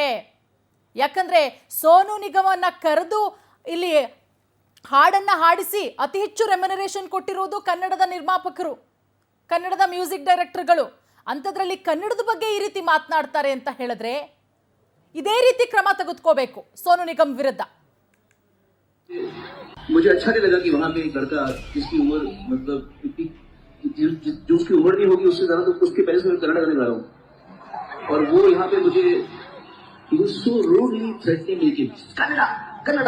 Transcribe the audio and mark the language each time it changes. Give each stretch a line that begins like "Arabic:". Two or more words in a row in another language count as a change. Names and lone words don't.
Kannada: ಯಾಕಂದ್ರೆ ಸೋನು ನಿಗಮನ್ನ ಕರೆದು ಇಲ್ಲಿ ಹಾಡನ್ನ ಹಾಡಿಸಿ ಅತಿ ಹೆಚ್ಚು ರೆಮ್ಯುನರೇಷನ್ ಕೊಟ್ಟಿರುವುದು ಕನ್ನಡದ ನಿರ್ಮಾಪಕರು, ಕನ್ನಡದ ಮ್ಯೂಸಿಕ್ ಡೈರೆಕ್ಟರ್ಗಳು. ಅಂಥದ್ರಲ್ಲಿ ಕನ್ನಡದ ಬಗ್ಗೆ ಈ ರೀತಿ ಮಾತನಾಡ್ತಾರೆ ಅಂತ ಹೇಳಿದ್ರೆ ಇದೇ ರೀತಿ ಕ್ರಮ ತೆಗೆದುಕೋಬೇಕು ಸೋನು ನಿಗಮ್ ವಿರುದ್ಧ.
Hindi: मुझे अच्छा नहीं लगा कि वहाँ पे एक लड़का जिसकी उम्र मतलब जो उसकी उम्र नहीं होगी उससे ज्यादा, तो उसके पहले से मैं कन्नड़ गाने गा रहा हूँ और वो यहाँ पे मुझे
English: so rudely threatening
Hindi: लेके कन्नड़ा कन्नड़ा।